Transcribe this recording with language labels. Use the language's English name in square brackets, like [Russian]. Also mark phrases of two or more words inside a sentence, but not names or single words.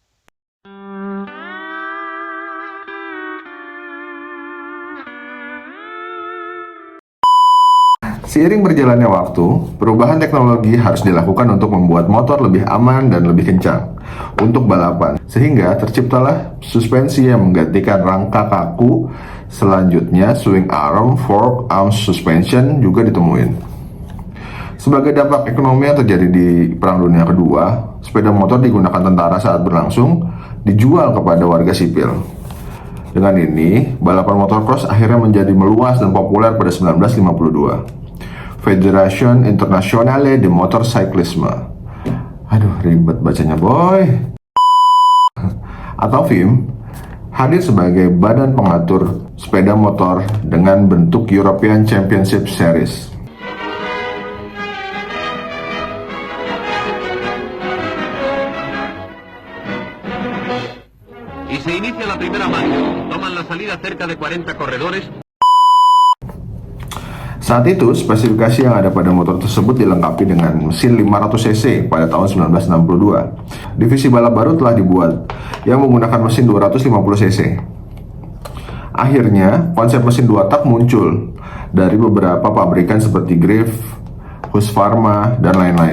[Indonesian] Seiring berjalannya waktu, perubahan teknologi harus dilakukan untuk membuat motor lebih aman dan lebih kencang untuk balapan. Sehingga terciptalah suspensi yang menggantikan rangka kaku. Selanjutnya, [English] swing arm, fork, arm suspension [Indonesian] juga ditemuin. [English] Sebagai dampak ekonomi yang terjadi di Perang Dunia Kedua, sepeda motor digunakan tentara saat berlangsung, dijual kepada warga sipil. Dengan ini, balapan motocross akhirnya menjadi meluas dan populer pada 1952. [French] Fédération Internationale de Motorcyclisme. [Indonesian] Aduh, ribet bacanya boy. Atau FIM, hadir sebagai badan pengatur sepeda motor dengan bentuk European Championship Series. [Spanish] Y se inicia la primera marcha. Toman la salida cerca de 40 corredores. [Indonesian] Saat itu, spesifikasi yang ada pada motor tersebut dilengkapi dengan mesin 500 cc pada tahun 1962. Divisi balap baru telah dibuat yang menggunakan mesin 250 cc. Akhirnya, konsep mesin 2 tak muncul dari beberapa pabrikan seperti Greif, Husqvarna, dan lain-lain.